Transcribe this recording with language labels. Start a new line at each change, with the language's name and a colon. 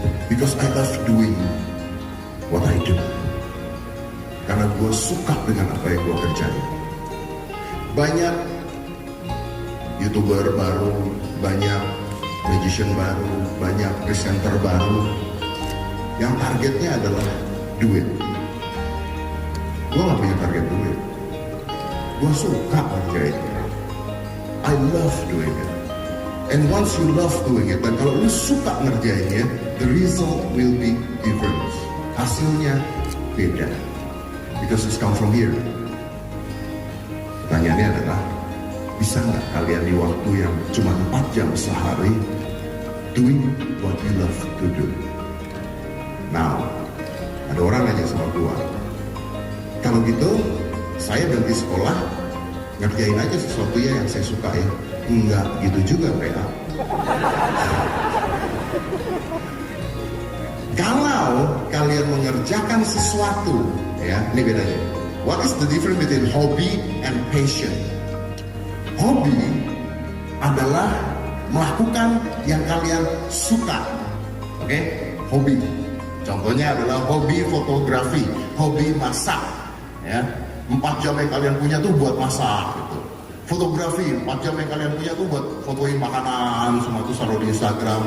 English: Because I love doing what I do.
Indonesian: Karena gue suka dengan apa yang gue kerjain. Banyak YouTuber baru, banyak magician baru, banyak presenter baru yang targetnya adalah duit. Gue gak punya target duit. Gue suka kerjainnya.
English: I love doing it. And once you love doing it,
Indonesian: dan kalau lu suka ngerjainnya,
English: the result will be different.
Indonesian: Hasilnya beda.
English: Because it's come from here.
Indonesian: Pertanyaannya adalah, bisa nggak kalian di waktu yang cuma 4 jam sehari
English: doing what you love to do?
Indonesian: Now, ada orang nanya sama gua, kalau gitu saya berhenti sekolah, ngerjain aja sesuatu yang saya suka ya. Enggak gitu juga PA. Kalau kalian mengerjakan sesuatu, ya, ini bedanya.
English: What is the difference between hobby and passion?
Indonesian: Hobi adalah melakukan yang kalian suka. Oke? Hobi. Contohnya adalah hobi fotografi, hobi masak, ya. 4 jam yang kalian punya tuh buat masak gitu. Fotografi, 4 jam yang kalian punya tuh buat fotoin makanan, semua tuh taruh di Instagram.